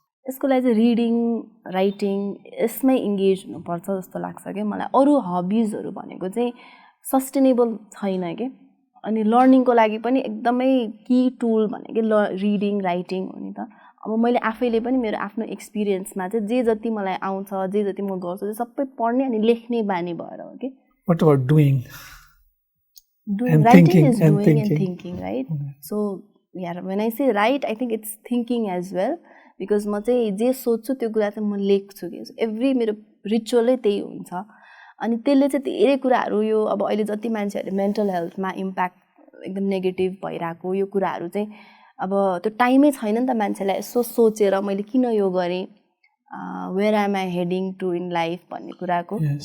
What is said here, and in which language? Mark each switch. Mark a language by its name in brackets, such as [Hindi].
[Nepali] यसको लागि चाहिँ रिडिङ राइटिङ यसमै इङ्गेज हुनुपर्छ जस्तो लाग्छ क्या मलाई अरू हबिजहरू भनेको चाहिँ सस्टेनेबल छैन कि अनि लर्निङको लागि पनि एकदमै की टुल भनेको रिडिङ राइटिङ हो नि त अब मैले आफैले पनि मेरो आफ्नो एक्सपिरियन्समा चाहिँ जे जति मलाई आउँछ जे जति म गर्छु त्यो सबै पढ्ने अनि लेख्ने बानी भएर हो कि [English] What about doing? Writing is doing and thinking, right? So, yeah, when I say write, I think it's thinking as well. [Nepali] Because म चाहिँ जे सोच्छु त्यो कुरा चाहिँ म लेख्छु कि एभ्री मेरो रिचुअलै त्यही हुन्छ अनि त्यसले चाहिँ धेरै कुराहरू यो अब अहिले जति मान्छेहरूले मेन्टल हेल्थमा इम्प्याक्ट एकदम नेगेटिभ भइरहेको यो कुराहरू चाहिँ अब त्यो टाइमै छैन नि त मान्छेलाई यसो सोचेर मैले किन यो गरेँ [English] where am I heading to in life [Nepali] भन्ने कुराको